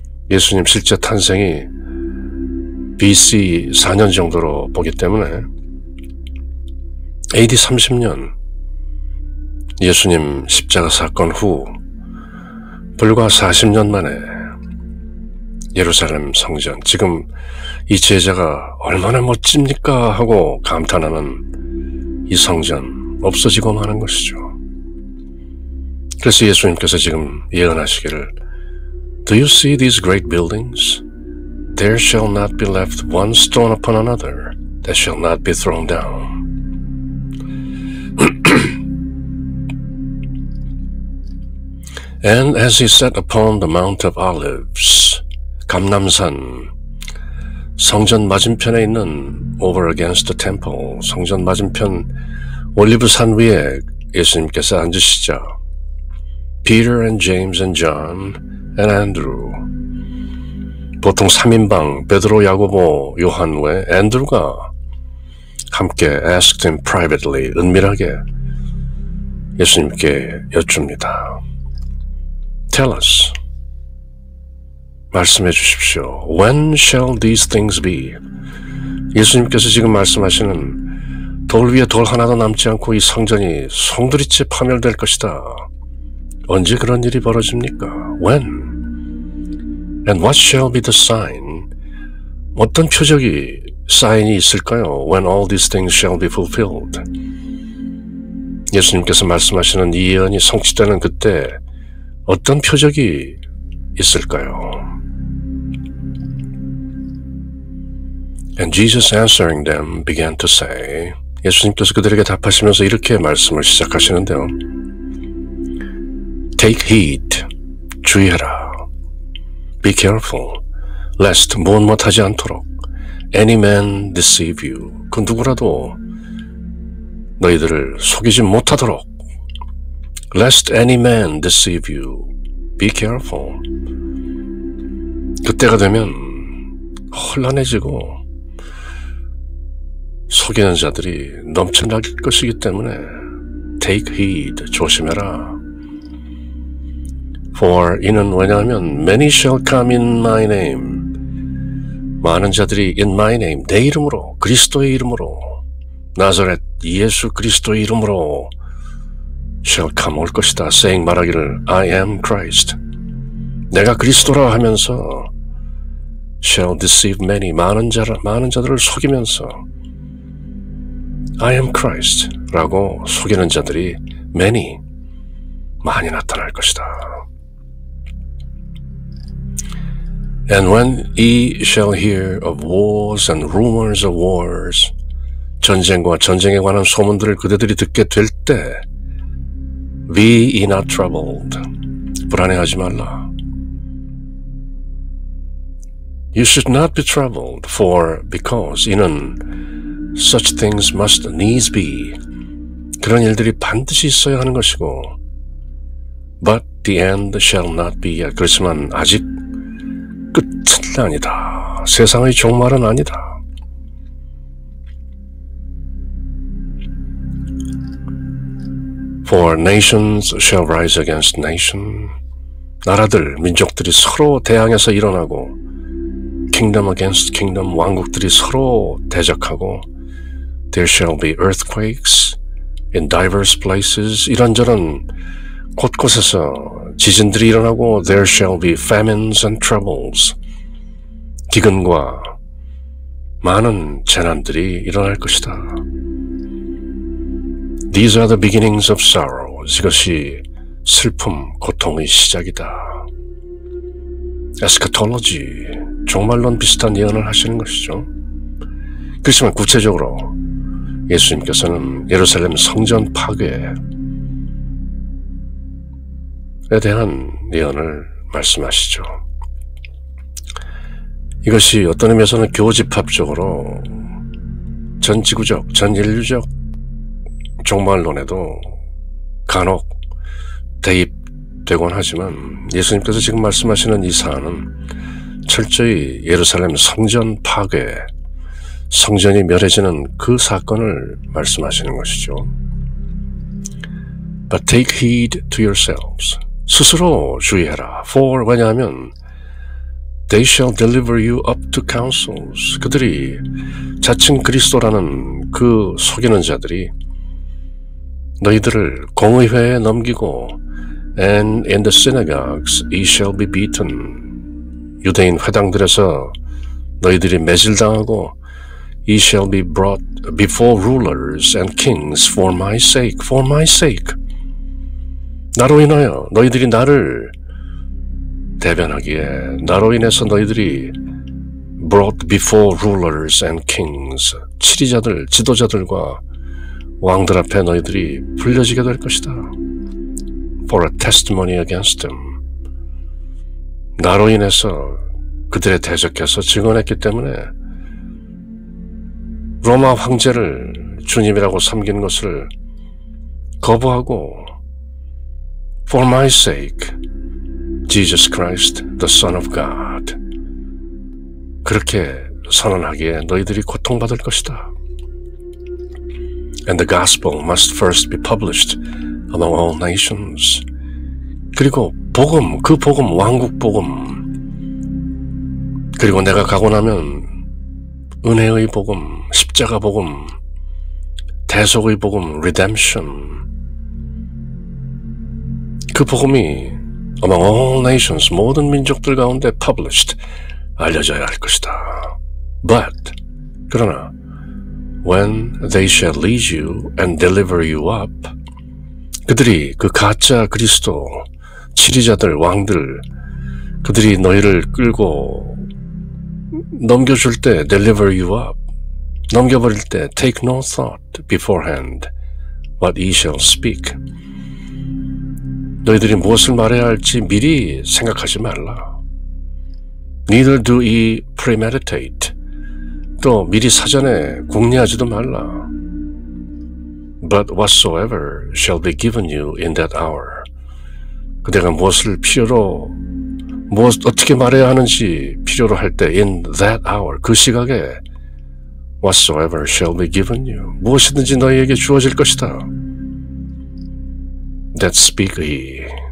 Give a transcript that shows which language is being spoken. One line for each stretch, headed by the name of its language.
Korean: 예수님 실제 탄생이 BC 4년 정도로 보기 때문에 AD 30년 예수님 십자가 사건 후 불과 40년 만에 예루살렘 성전, 지금 이 제자가 얼마나 멋집니까 하고 감탄하는 이 성전 없어지고 마는 것이죠. 그래서 예수님께서 지금 예언하시기를
English: Do you see these great buildings? There shall not be left one stone upon another that shall not be thrown down. And as he sat upon the Mount of Olives,
Korean: 감람산, 성전 맞은편에 있는
English: over against the temple,
Korean: 성전 맞은편 올리브산 위에 예수님께서 앉으시자
English: Peter and James and John and Andrew,
Korean: 보통 3인방 베드로, 야고보, 요한 외에 앤드루가 함께
English: asked him privately,
Korean: 은밀하게 예수님께 여쭙니다.
English: Tell us,
Korean: 말씀해 주십시오.
English: When shall these things be?
Korean: 예수님께서 지금 말씀하시는 돌 위에 돌 하나도 남지 않고 이 성전이 송두리째 파멸될 것이다. 언제 그런 일이 벌어집니까?
English: When? And what shall be the sign?
Korean: 어떤 표적이, 사인이 있을까요?
English: When all these things shall be fulfilled.
Korean: 예수님께서 말씀하시는 이 예언이 성취되는 그때 어떤 표적이 있을까요?
English: And Jesus answering them began to say,
Korean: 예수님께서 그들에게 답하시면서 이렇게 말씀을 시작하시는데요.
English: Take heed,
Korean: 주의해라.
English: Be careful, lest
Korean: 무엇하지 않도록
English: any man deceive you.
Korean: 그 누구라도 너희들을 속이지 못하도록
English: lest any man deceive you. Be careful.
Korean: 그때가 되면 혼란해지고 속이는 자들이 넘쳐날 것이기 때문에
English: take heed,
Korean: 조심해라.
English: For
Korean: 이는 왜냐하면
English: many shall come in my name.
Korean: 많은 자들이
English: in my name,
Korean: 내 이름으로, 그리스도의 이름으로, 나사렛 예수 그리스도의 이름으로
English: shall come
Korean: 올 것이다.
English: saying
Korean: 말하기를
English: I am Christ.
Korean: 내가 그리스도라 하면서
English: shall deceive many,
Korean: 많은 자들을 속이면서
English: I am Christ
Korean: 라고 속이는 자들이 many, 많이 나타날 것이다.
English: And when ye shall hear of wars and rumors of wars,
Korean: 전쟁과 전쟁에 관한 소문들을 그대들이 듣게 될 때
English: be ye not troubled,
Korean: 불안해하지 말라.
English: You should not be troubled, for because
Korean: 이는
English: such things must needs be,
Korean: 그런 일들이 반드시 있어야 하는 것이고
English: but The end shall not be yet.
Korean: 그렇지만 아직 끝은 아니다. 세상의 종말은 아니다.
English: For nations shall rise against nation.
Korean: 나라들, 민족들이 서로 대항해서 일어나고
English: kingdom against kingdom,
Korean: 왕국들이 서로 대적하고
English: There shall be earthquakes in diverse places.
Korean: 이런저런 곳곳에서 지진들이 일어나고
English: There shall be famines and troubles.
Korean: 기근과 많은 재난들이 일어날 것이다.
English: These are the beginnings of sorrows.
Korean: 이것이 슬픔, 고통의 시작이다. 에스카톨로지, 종말론 비슷한 예언을 하시는 것이죠. 그렇지만 구체적으로 예수님께서는 예루살렘 성전 파괴에 대한 예언을 말씀하시죠. 이것이 어떤 의미에서는 교집합적으로 전 지구적, 전 인류적 종말론에도 간혹 대입되곤 하지만 예수님께서 지금 말씀하시는 이 사안은 철저히 예루살렘 성전 파괴, 성전이 멸해지는 그 사건을 말씀하시는 것이죠.
English: But take heed to yourselves.
Korean: 스스로 주의해라.
English: For,
Korean: 왜냐하면
English: They shall deliver you up to councils.
Korean: 그들이 자칭 그리스도라는 그 속이는 자들이 너희들을 공의회에 넘기고
English: And in the synagogues ye shall be beaten.
Korean: 유대인 회당들에서 너희들이 매질당하고
English: Ye shall be brought before rulers and kings for my sake. For my sake.
Korean: 나로 인하여 너희들이 나를 대변하기에 나로 인해서 너희들이
English: brought before rulers and kings.
Korean: 치리자들, 지도자들과 왕들 앞에 너희들이 불려지게 될 것이다.
English: For a testimony against them.
Korean: 나로 인해서 그들의 대적해서 증언했기 때문에 로마 황제를 주님이라고 섬기는 것을 거부하고
English: For my sake, Jesus Christ, the Son of God.
Korean: 그렇게 선언하기에 너희들이 고통받을 것이다.
English: And the gospel must first be published among all nations.
Korean: 그리고 복음, 그 복음, 왕국 복음. 그리고 내가 가고 나면 은혜의 복음, 십자가 복음, 대속의 복음, redemption. 그 복음이
English: among all nations,
Korean: 모든 민족들 가운데
English: published,
Korean: 알려져야 할 것이다.
English: But,
Korean: 그러나
English: when they shall lead you and deliver you up,
Korean: 그들이 그 가짜 그리스도, 치리자들, 왕들, 그들이 너희를 끌고 넘겨줄 때
English: deliver you up,
Korean: 넘겨버릴 때
English: take no thought beforehand what ye shall speak.
Korean: 너희들이 무엇을 말해야 할지 미리 생각하지 말라.
English: Neither do ye premeditate.
Korean: 또 미리 사전에 궁리하지도 말라.
English: But whatsoever shall be given you in that hour.
Korean: 그대가 무엇을 필요로, 어떻게 말해야 하는지 필요로 할 때
English: in that hour,
Korean: 그 시각에
English: whatsoever shall be given you.
Korean: 무엇이든지 너희에게 주어질 것이다.
English: That speak ye.